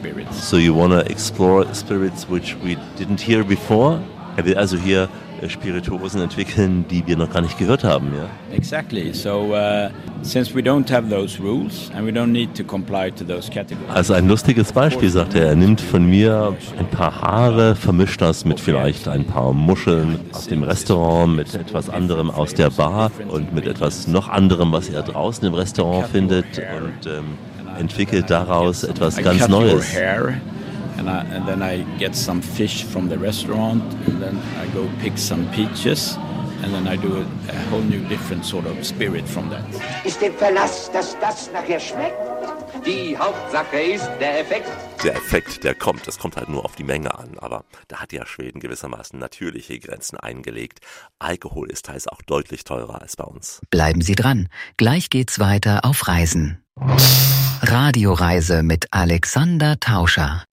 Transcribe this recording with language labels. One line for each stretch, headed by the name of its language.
English: So you want to explore spirits which we didn't hear before?
German: Er will also hier Spirituosen entwickeln, die wir noch gar nicht gehört haben, ja?
English: Exactly. So since we don't have those rules and we don't need to comply to those categories.
German: Also ein lustiges Beispiel, sagt er. Er nimmt von mir ein paar Haare, vermischt das mit vielleicht ein paar Muscheln aus dem Restaurant, mit etwas anderem aus der Bar und mit etwas noch anderem, was er draußen im Restaurant findet und entwickelt daraus etwas ganz Neues.
English: And then I get some fish from the restaurant, and then I go pick some peaches, and then I do a whole new different sort of spirit from that.
German: Ist der Verlass, dass das nachher schmeckt? Die Hauptsache ist der Effekt. Der Effekt, der kommt. Es kommt halt nur auf die Menge an. Aber da hat ja Schweden gewissermaßen natürliche Grenzen eingelegt. Alkohol ist teils auch deutlich teurer als bei uns. Bleiben Sie dran. Gleich geht's weiter auf Reisen. Radioreise mit Alexander Tauscher.